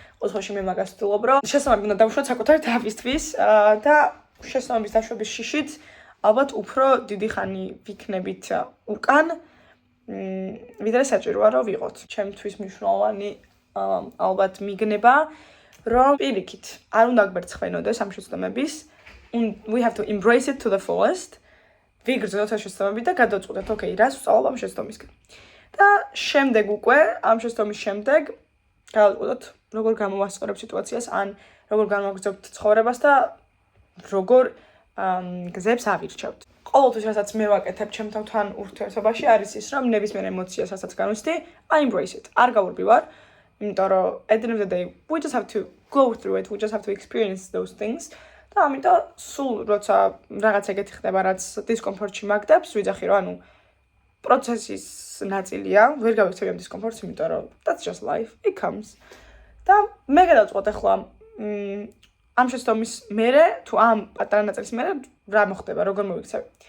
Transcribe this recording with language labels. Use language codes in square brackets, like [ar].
[ka] ოთხოში მე მაგას ვთვლობ, რომ შეცდომები უნდა დავუშვათ საკუთარი თავისთვის და შეცდომების დაშვების შიშით ალბათ უფრო დიდი ხანი ვიქნებით უკან, ვიდრე საჭიროა რომ ვიყოთ. ჩემთვის მნიშვნელოვანი ალბათ მიგნება, რომ პირიქით არ უნდა გვერცხვენოდეს ამ შეცდომების. [en] We have to embrace it to the fullest. [ka] ვიგრძნოთ ამ შეცდომები და გადავწყვეტოთ, ოკეი, რას ვსწავლობ ამ შეცდომისგან. და შემდეგ უკვე ამ შეცდომის შემდეგ გავაწყვეტოთ, როგორ გამოვასწორებ სიტუაციას, ან როგორ განვაგრძობთ ცხოვრებას და როგორ გზებს ავირჩევთ. ყოველთვის რასაც მე ვაკეთებ ჩემ თავთან ურთიერთობაში არის ის, რომ ნებისმიერ ემოციას, რასაც განვიცდი, [en] I embrace it. [ka] არ გავურბივარ, იმიტომ რომ [en] at the end of the day, we just have to go through it, we just have to experience those things. [ka] და ამიტომ სულ როცა რაღაც ეგეთი ხდება, რაც დისკომფორტში მაგდებს, ვიძახი რომ ანუ პროცესის ნაწილია, ვერ გავიქცევი ამ დისკომფორტს, იმიტომ რომ [en] that's just life, it comes. [ka] და მე გადავწყვეტ ახლა ამ შეცდომის მერე, თუ ამ პატარა ნაწილის მერე რა მოხდება, როგორ მოვიქცევი.